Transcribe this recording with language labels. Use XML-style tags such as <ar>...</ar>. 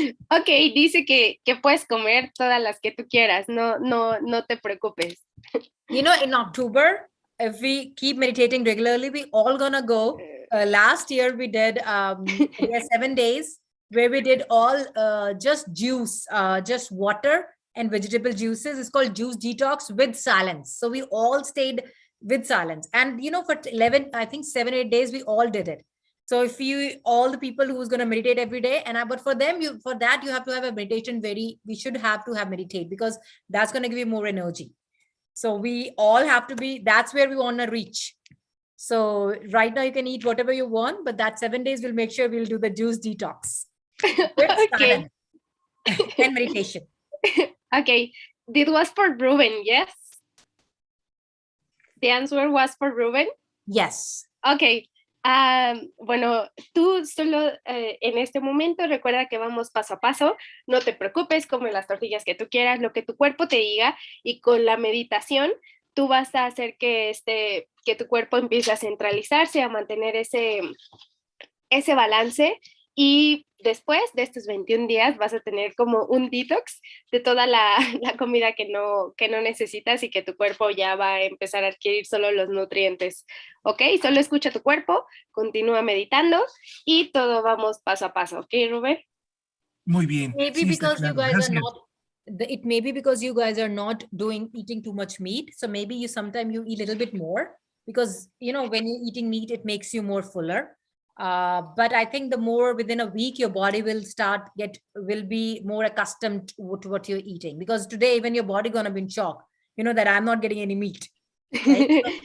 <es>Ok, dice que puedes comer todas las que tú quieras, no te preocupes.</es> <en>You know, in October, if we keep meditating regularly, we all gonna go. Last year we did 7 days where we did all just juice, just water and vegetable juices. It's called juice detox with silence. So we all stayed with silence. And you know, for 11, I think 7-8 days, we all did it. So if you, all the people who's going to meditate every day, and but for them, for that, you have to have a meditation we should have to have meditate, because that's going to give you more energy. So we all have to be, that's where we want to reach. So right now you can eat whatever you want, but that 7 days we'll make sure we'll do the juice detox. Okay. And meditation. Okay, this was for Ruben, yes? The answer was for Ruben? Yes. Okay.</en> <es>Bueno, tú solo en este momento recuerda que vamos paso a paso, no te preocupes, come las tortillas que tú quieras, lo que tu cuerpo te diga, y con la meditación tú vas a hacer que tu cuerpo empiece a centralizarse, a mantener ese balance, y después de estos 21 días vas a tener como un detox de toda la comida que no necesitas, y que tu cuerpo ya va a empezar a adquirir solo los nutrientes. ¿Ok? Solo escucha tu cuerpo, continúa meditando y todo vamos paso a paso. ¿Ok, Rubén? Muy bien.</es> <en>Maybe</en> <es>Sí,</es> <en>because you guys</en> <es>gracias.</es> <en>are not, it may be because you guys are not eating too much meat. So maybe sometimes you eat a little bit more, because, you know, when you're eating meat, it makes you more fuller. But I think the more within a week, your body will be more accustomed to what you're eating, because today, even your body gonna be in shock, you know, that I'm not getting any meat. Right?</en>